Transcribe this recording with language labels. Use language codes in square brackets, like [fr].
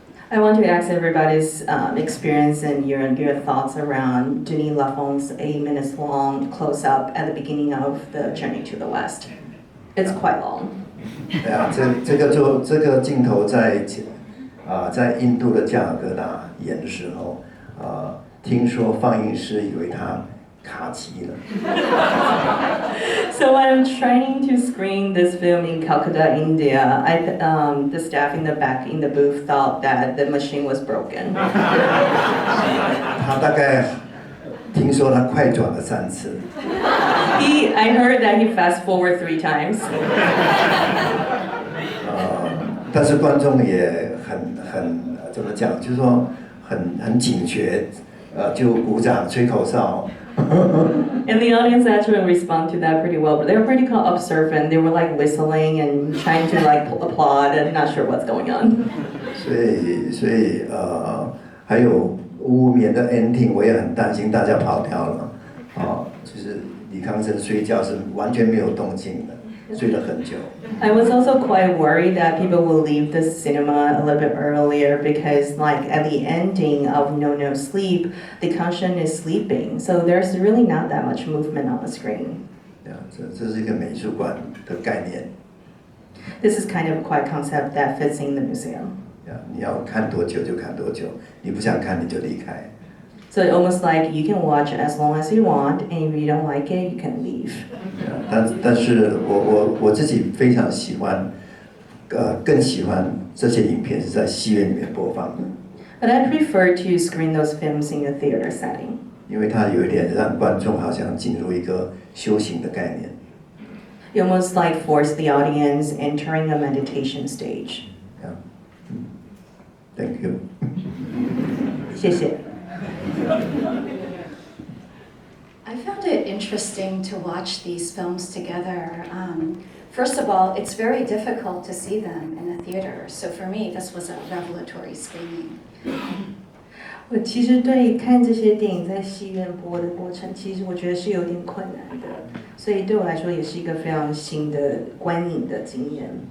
[en] I want to ask everybody's experience and your thoughts around Denis Laffont's 8 minutes long close-up at the beginning of the Journey to the West. It's quite long. [zh] 对啊，这个镜头在印度的加尔各答演的时候，听说放映师以为他卡机了。 [en] So when I'm trying to screen this film in Calcutta, India, the staff in the back in the booth thought that the machine was broken. [zh] 他大概听说他快转了3次。 [en] I heard that he fast forward 3 times. [zh] 但是观众也很怎么讲，就是说很警觉，就鼓掌吹口哨。 [en] And the audience actually respond to that pretty well, but they were pretty observant. They were like whistling and trying to like applaud and not sure what's going on. [zh] 所以还有无眠的 ending， 我也很担心大家跑掉了。就是李康生睡觉是完全没有动静的，睡了很久。 [en] I was also quite worried that people will leave the cinema a little bit earlier because, like, at the ending of No Sleep, the Kang is sleeping, so there's really not that much movement on the screen. [zh] 对啊，这是一个美术馆的概念。 [en] This is kind of a quiet concept that fits in the museum. [zh] 对啊，你要看多久就看多久，你不想看你就离开。 [en] So almost like you can watch as long as you want, and if you don't like it, you can leave. [zh] 但是我自己非常喜欢，更喜欢这些影片是在戏院里面播放的。 [en] But I prefer to screen those films in a theater setting. [zh] 因为它有一点让观众好像进入一个修行的概念。 [en] You almost like force the audience entering a meditation stage. Yeah. Thank you. [zh] 谢谢。 [en] I found it interesting to watch these films together. First of all, it's very difficult to see them in a theater, so for me, this was a revelatory screening. [zh] 我其实对看这些电影在戏院播的过程，其实我觉得是有点困难的，所以对我来说也是一个非常新的观影的经验。